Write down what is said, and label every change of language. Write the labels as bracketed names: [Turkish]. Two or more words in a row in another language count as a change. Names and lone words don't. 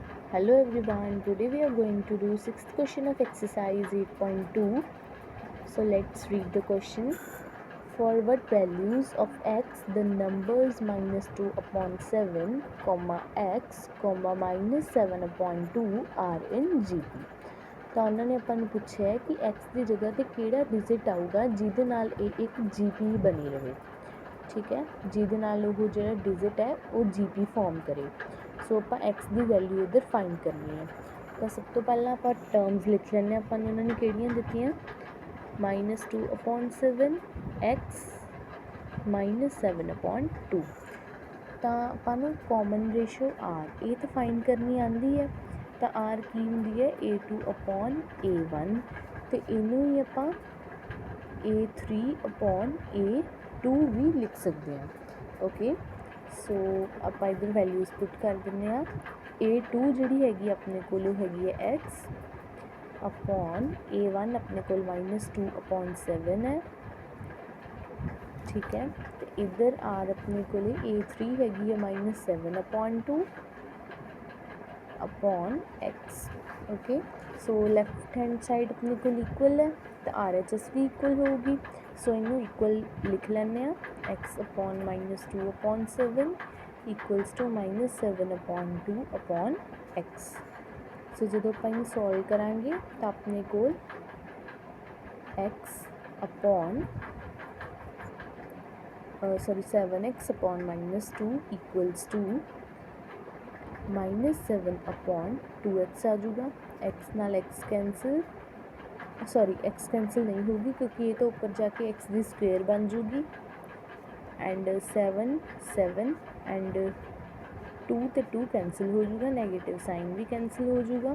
[English] Hello everyone, today we are going to do 6th question of exercise 8.2. So let's read the question. For what values of x the numbers minus 2 upon 7, x, minus 7 upon 2 are in GP. [Punjabi] ਤਾਂ ਉਹਨਾਂ ਨੇ ਆਪਾਂ ਨੂੰ ਪੁੱਛਿਆ ਹੈ ਕਿ x ਦੀ ਜਗ੍ਹਾ ਤੇ ਕਿਹੜਾ ਡਿਜਿਟ ਆਊਗਾ ਜਿਹਦੇ ਨਾਲ ਇਹ ਇੱਕ GP ਬਣੀ ਰਹੇ। ਠੀਕ ਹੈ, ਜਿਹਦੇ ਨਾਲ ਉਹ ਜਿਹੜਾ ਡਿਜਿਟ ਹੈ ਉਹ GP ਫਾਰਮ ਕਰੇ। ਸੋ ਆਪਾਂ x ਦੀ ਵੈਲਿਊ ਇੱਧਰ ਫਾਈਂਡ ਕਰਨੀ ਹੈ। ਤਾਂ ਸਭ ਤੋਂ ਪਹਿਲਾਂ ਆਪਾਂ ਟਰਮਸ ਲਿਖ ਲੈਂਦੇ ਹਾਂ। ਆਪਾਂ ਨੇ ਉਹਨਾਂ ਨੇ ਕਿਹੜੀਆਂ ਦਿੱਤੀਆਂ, [English] -2 upon 7 x -7 upon 2। [Punjabi] ਤਾਂ ਆਪਾਂ ਨੂੰ [English] common ratio [Punjabi] r ਇਹ ਤਾਂ ਫਾਈਂਡ ਕਰਨੀ ਆਉਂਦੀ ਹੈ। ਤਾਂ r ਕੀ ਹੁੰਦੀ ਹੈ, [English] a2 upon a1, [Punjabi] ਅਤੇ ਇਹਨੂੰ ਹੀ ਆਪਾਂ [English] a3 upon a2 [Punjabi] ਵੀ ਲਿਖ ਸਕਦੇ ਹਾਂ। ਓਕੇ, ਸੋ ਆਪਾਂ ਇੱਧਰ ਵੈਲਿਊਜ਼ ਪੁੱਟ ਕਰ ਦਿੰਦੇ ਹਾਂ। a2 ਜਿਹੜੀ ਹੈਗੀ ਆਪਣੇ ਕੋਲ ਉਹ ਹੈਗੀ ਹੈ [English] x upon a1 [Punjabi] ਆਪਣੇ ਕੋਲ [English] -2 upon 7 [Punjabi] ਹੈ। ਠੀਕ ਹੈ, ਅਤੇ ਇੱਧਰ r ਆਪਣੇ ਕੋਲ a3 ਹੈਗੀ ਹੈ [English] -7 upon 2 upon x। [Punjabi] ਓਕੇ, ਸੋ [English] left hand side [Punjabi] ਆਪਣੇ ਕੋਲ ਇਕੁਅਲ ਹੈ ਤਾਂ RHS ਵੀ ਇਕੁਅਲ ਹੋਊਗੀ। ਸੋ ਇਹਨੂੰ ਇਕੁਅਲ ਲਿਖ ਲੈਂਦੇ ਹਾਂ, [English] x upon -2 upon 7 equals to -7 upon 2 upon x। [Punjabi] ਸੋ ਜਦੋਂ ਆਪਾਂ ਇਹਨੂੰ ਸੋਲਵ ਕਰਾਂਗੇ ਤਾਂ ਆਪਣੇ ਕੋਲ [English] x upon 7x upon -2 equals to -7 upon 2x [Punjabi] ਆ ਜਾਊਗਾ। x ਨਾਲ x ਕੈਂਸਲ, x ਕੈਂਸਲ ਨਹੀਂ ਹੋਊਗੀ ਕਿਉਂਕਿ ਇਹ ਤੋਂ ਉੱਪਰ ਜਾ ਕੇ x ਦੀ ਸਕੁਏਅਰ ਬਣ ਜੂਗੀ। ਐਂਡ 7 ਐਂਡ 2 ਅਤੇ 2 ਕੈਂਸਲ ਹੋ ਜੂਗਾ, [English] negative sign [Punjabi] ਵੀ ਕੈਂਸਲ ਹੋ ਜੂਗਾ।